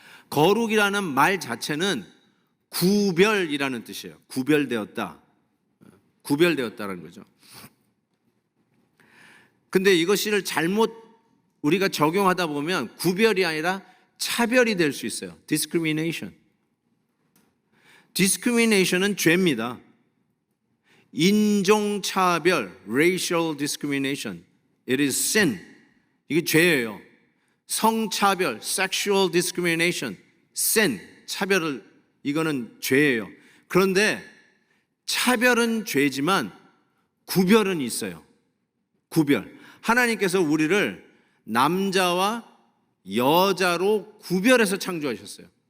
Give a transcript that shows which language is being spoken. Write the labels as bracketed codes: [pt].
[ko] 거룩이라는 말 자체는 구별이라는 뜻이에요. 구별되었다. 구별되었다라는 거죠. 근데 이것을 잘못 우리가 적용하다 보면 구별이 아니라 차별이 될 수 있어요. discrimination. discrimination은 죄입니다. 인종차별, [en] racial discrimination. It is sin. [ko] 이게 죄예요. 성차별, [en] sexual discrimination. [ko] sin, 차별을 이거는 죄예요. 그런데 차별은 죄지만 구별은 있어요. 구별. 하나님께서 우리를 남자와 여자로 구별해서 창조하셨어요.